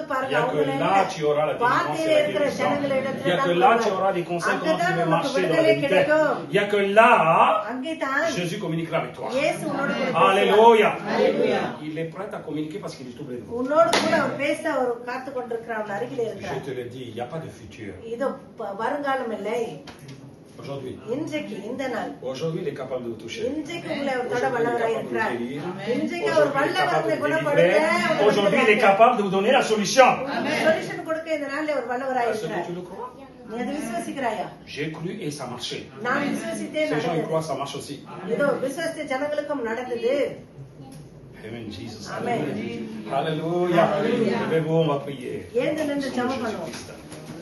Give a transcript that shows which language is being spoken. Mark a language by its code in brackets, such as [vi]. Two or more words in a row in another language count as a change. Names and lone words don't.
[fr] Il [ta] பாருங்க [fr] n'y a [ta] அவங்க [fr] que là tu auras la délivrance [ta] வார்த்தையில [fr] et la [ta] இருக்கிற [fr] guérison. [ta] ஜனங்களிடத்துல [fr] Il n'y a que là tu auras des conseils comment tu [ta] அங்கதான் [fr] veux [ta] நமக்கு [fr] marcher dans la [ta] விடுதலை [fr] vérité. [ta] கிடைக்கும் [fr] Il n'y a que là [ta] அங்கே தான் [fr] Jésus communiquera avec toi. [ta] இயேசு உன்னோடு கூட பேசுவார். [fr] Alléluia. Alléluia. Il est prêt à communiquer parce qu'il est tout près de vous. [ta] உன்னோடு கூட அவர் பேச அவர் காத்து கொண்டிருக்கிறார் அவர் அருகிலே [fr] Je [ta] இருக்கிறார் [fr] te le dis, il n'y a pas de futur. [ta] இது வருங்காலம் இல்லை [fr] Aujourd'hui. [ta] இன்றைக்கு இந்த நாள் [fr] Aujourd'hui, il est capable de vous toucher. [ta] இன்றைக்கு உங்களை அவர் தொட [fr] Aujourd'hui, il est [ta] வல்லவராய் [fr] capable de vous [ta] இருக்கிறார் [fr] guérir. [ta] இன்றைக்கு அவர் [fr] Aujourd'hui, il est [ta] வல்லவர் [fr] capable [ta] உங்களை [fr] de vous [ta] குணப்படுத்த [fr] délivrer. Aujourd'hui, il est capable de vous donner la solution. [ta] சொல்யூஷன் கொடுக்க இந்த நாள்ல அவர் வல்லவராய் [fr] Est-ce que [ta] இருக்கிறார் [fr] tu le crois? [ta] நீ அதை விசுவாசிக்கிறாயா [fr] J'ai cru et ça marchait. [ta] நான் விசுவாசித்தேன் [fr] Ces gens, ils [ta] நடந்தது [fr] croient, ça marche aussi. [ta] இதோ விசுவாசித்த ஜனங்களுக்கும் நடந்தது [fr] Amen, Jesus. Amen. Alléluia. Levez-vous, on va prier. [ta] எழுந்து நின்று ஜெபம் பண்ணுவோம் [fr] Christ.